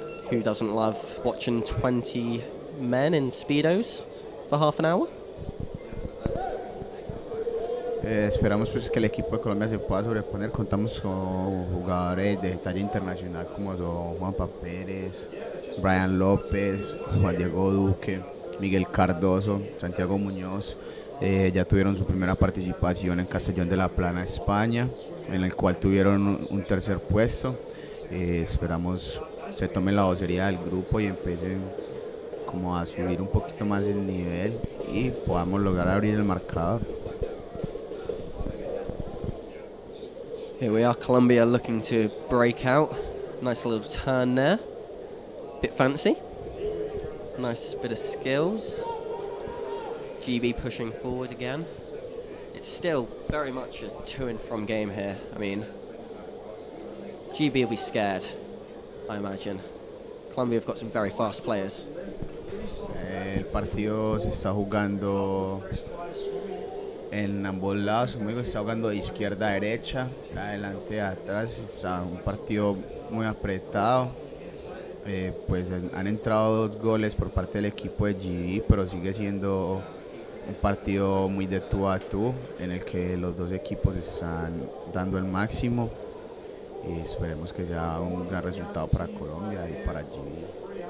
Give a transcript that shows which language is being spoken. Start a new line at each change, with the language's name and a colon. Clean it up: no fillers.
English: Who doesn't love watching 20 men in Speedos for half an hour?
Spanish: Esperamos pues que el equipo de Colombia se pueda sobreponer. Contamos con jugadores de talla internacional como son Juanpa Pérez, Brian López, Juan Diego Duque, Miguel Cardoso, Santiago Muñoz. Ya tuvieron su primera participación en Castellón de la Plana, España, en el cual tuvieron un tercer puesto. Esperamos se tomen la vocería del grupo y empiecen como a subir un poquito más el nivel y podamos lograr abrir el marcador.
English: Here we are, Colombia looking to break out. Nice little turn there. Bit fancy. Nice bit of skills. GB pushing forward again. It's still very much a to and from game here. I mean, GB will be scared, I imagine. Colombia have got some very fast players.
Spanish: El partido se está jugando en ambos lados, como digo, se está jugando de izquierda a derecha, de adelante a atrás, está un partido muy apretado. Pues han entrado 2 goles por parte del equipo de GB, pero sigue siendo un partido muy de tú a tú, en el que los dos equipos están dando el máximo y esperemos que sea un gran resultado para Colombia y para GB.